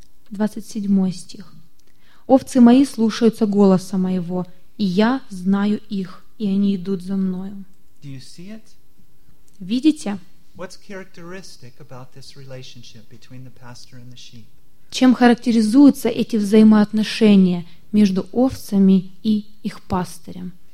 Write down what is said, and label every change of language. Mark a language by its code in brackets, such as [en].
[ru] 27 стих. «Овцы мои слушаются голоса моего, и я знаю их, и они идут за мною». [en] Do you see it? [ru] Видите? [en] What's characteristic about this relationship between the pastor and the sheep? [ru] Чем характеризуются эти взаимоотношения между овцами и их пастырем?